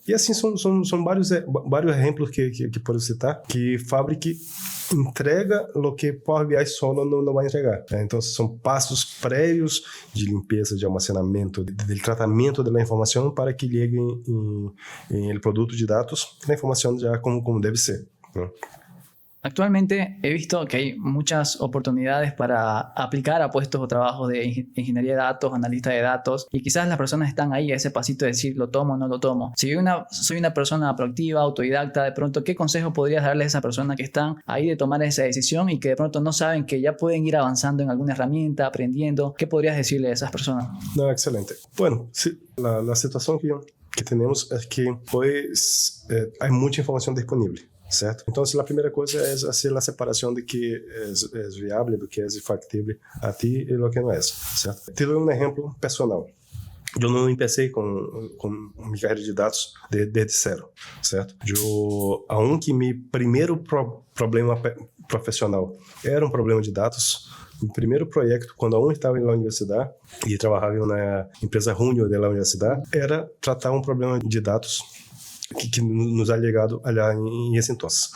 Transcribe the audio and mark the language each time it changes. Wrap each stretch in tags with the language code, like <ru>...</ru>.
<pt>E assim são vários exemplos que posso citar que Fabric entrega o que Power BI solo não vai entregar. Então, são passos prévios de limpeza, de armazenamento, de tratamento da informação para que chegue em produto de dados, a informação já como deve ser.</pt> <es>Actualmente he visto que hay muchas oportunidades para aplicar a puestos o trabajos de ingeniería de datos, analista de datos, y quizás las personas están ahí a ese pasito de decir, ¿lo tomo o no lo tomo? Si soy una persona proactiva, autodidacta, de pronto, ¿qué consejo podrías darle a esa persona que están ahí de tomar esa decisión y que de pronto no saben que ya pueden ir avanzando en alguna herramienta, aprendiendo? ¿Qué podrías decirle a esas personas? No, excelente. Bueno, sí, la situación que tenemos es que pues hay mucha información disponible.</es> <pt>Certo? Então, a primeira coisa é fazer a separação de que é viável, do que é factível a ti e do que não é, certo? Te dou um exemplo personal. Eu não comecei com minha carreira de dados desde zero, certo? Aunque meu primeiro problema profissional era um problema de dados, o primeiro projeto, quando eu estava na universidade e trabalhava em uma empresa júnior da universidade, era tratar um problema de dados que</pt> <es>nos ha llegado allá</es> <pt>em esse entonces.</pt>